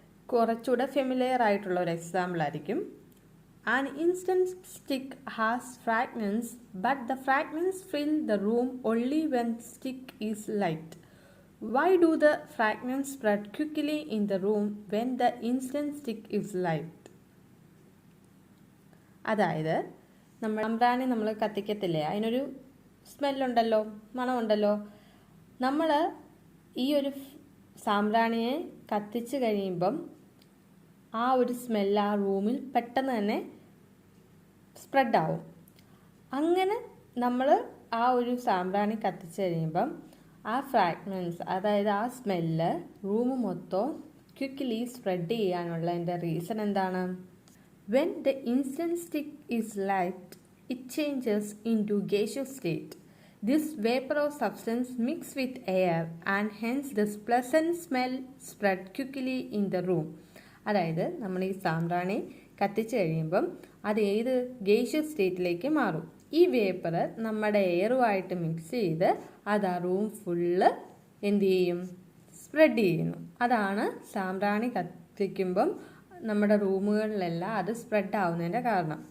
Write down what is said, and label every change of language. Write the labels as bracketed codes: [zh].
[ml] കുറച്ചുകൂടെ ഫെമിലിയർ ആയിട്ടുള്ള ഒരു എക്സാമ്പിൾ ആയിരിക്കും. [en] An instant stick has fragments, but the fragments fill the room only when stick is light. Why do the fragments spread quickly in the room when the instant stick is light? [ml] അതായത് സാമ്പ്രാണി നമ്മൾ കത്തിക്കത്തില്ലേ, അതിനൊരു സ്മെല്ലുണ്ടല്ലോ, മണമുണ്ടല്ലോ. നമ്മൾ ഈ ഒരു സാമ്പ്രാണിയെ കത്തിച്ച് കഴിയുമ്പം ആ ഒരു സ്മെല്ല് ആ റൂമിൽ പെട്ടെന്ന് തന്നെ സ്പ്രെഡാവും. അങ്ങനെ നമ്മൾ ആ ഒരു സാമ്പ്രാണി കത്തിച്ച് കഴിയുമ്പം ആ ഫ്രാഗ്മെൻറ്റ്സ്, അതായത് ആ സ്മെല്ല് റൂം മൊത്തം ക്വിക്ക്ലി സ്പ്രെഡ് ചെയ്യാനുള്ളതിൻ്റെ റീസൺ എന്താണ്? [en] When the incense stick is light it changes into gaseous state. This vapor of substance mixes with air and hence this pleasant smell spread quickly in the room. [ml] അതായത് നമ്മൾ ഈ സാമ്പ്രാണി കത്തിച്ച് കഴിയുമ്പം അത് ഏത് gaseous സ്റ്റേറ്റിലേക്ക് മാറും. ഈ വേപ്പർ നമ്മുടെ എയറുമായിട്ട് മിക്സ് ചെയ്ത് അത് ആ റൂം ഫുള്ള് എന്ത് ചെയ്യും? സ്പ്രെഡ് ചെയ്യുന്നു. അതാണ് സാമ്പ്രാണി കത്തിക്കുമ്പം നമ്മുടെ റൂമുകളിലെല്ലാം അത് സ്പ്രെഡ് ആവുന്നതിൻ്റെ കാരണം.